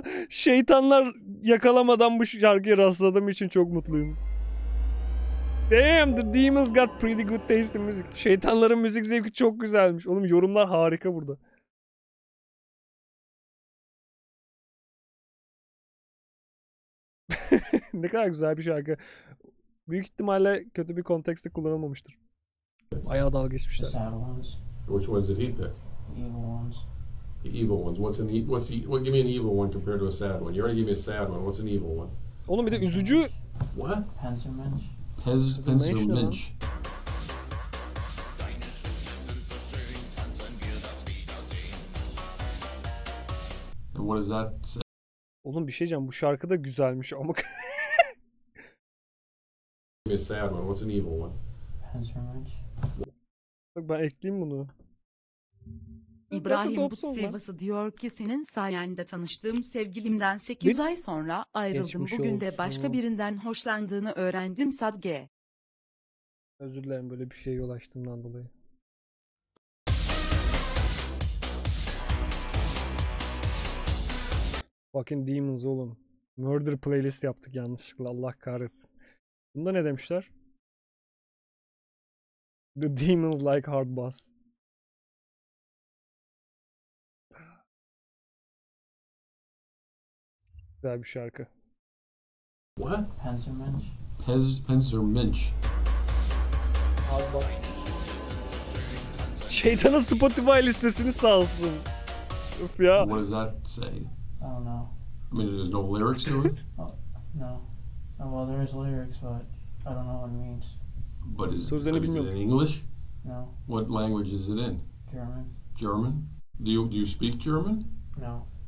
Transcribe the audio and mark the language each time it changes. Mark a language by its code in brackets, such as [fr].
[tr] Şeytanlar yakalamadan bu şarkıya rastladığım için çok mutluyum. [en] Damn, the demons got pretty good taste in music. [tr] Şeytanların müzik zevki çok güzelmiş. Oğlum yorumlar harika burada. Ne kadar güzel bir şarkı. Büyük ihtimalle kötü bir kontekste kullanılmamıştır. Bayağı dalga geçmişler. [en] Which ones did he pick? Evil ones. The evil ones. Give me an evil one compared to a sad one. You already gave me a sad one. What's an evil one? [tr] Oğlum bir de üzücü. [en] What? Panzermensch. Panzermensch. And what does that say? [tr] Oğlum bir şey diyeceğim. Bu şarkı da güzelmiş ama. [en] Give me a sad one. What's an evil one? Panzermensch. [tr] Bak ben ekleyeyim bunu. İbrahim But Sivası diyor ki senin sayende tanıştığım sevgilimden 8 ay sonra ayrıldım. Geçmiş Bugün de olsun. başka birinden hoşlandığını öğrendim Sadge. Özür dilerim böyle bir şeye yol açtığımdan dolayı. [en] Fucking Demons [tr] oğlum. Murder playlist yaptık yanlışlıkla, Allah kahretsin. Bunda ne demişler? [en] The Demons like hard bass. [tr] Güzel bir şarkı. [en] What? Panzermensch. Panzermensch. Hard bass. [tr] Şeytanın Spotify listesini sağ olsun. Öf ya. [en] What does that say? I don't know. I mean, there's no lyrics to it? No. Well, there is lyrics, but I don't know what it means. But is [tr] Sözlerini [en] it [tr] bilmiyorum. [en] in English? No. What language is it in? German. German? Do you speak German? No.